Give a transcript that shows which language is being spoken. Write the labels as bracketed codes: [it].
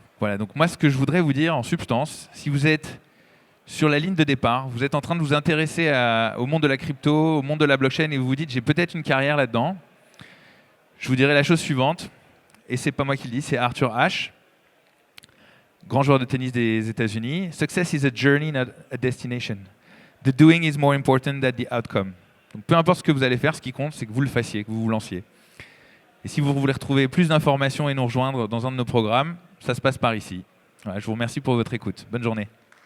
[fr] Voilà, donc moi ce que je voudrais vous dire en substance, si vous êtes sur la ligne de départ, vous êtes en train de vous intéresser au monde de la crypto, au monde de la blockchain et vous vous dites j'ai peut-être une carrière là-dedans, je vous dirai la chose suivante, et c'est pas moi qui le dis, c'est Arthur Ashe, grand joueur de tennis des États-Unis. [en] Success is a journey, not a destination. The doing is more important than the outcome. [fr] Donc peu importe ce que vous allez faire, ce qui compte, c'est que vous le fassiez, que vous vous lanciez. Et si vous voulez retrouver plus d'informations et nous rejoindre dans un de nos programmes, ça se passe par ici. Voilà, je vous remercie pour votre écoute. Bonne journée.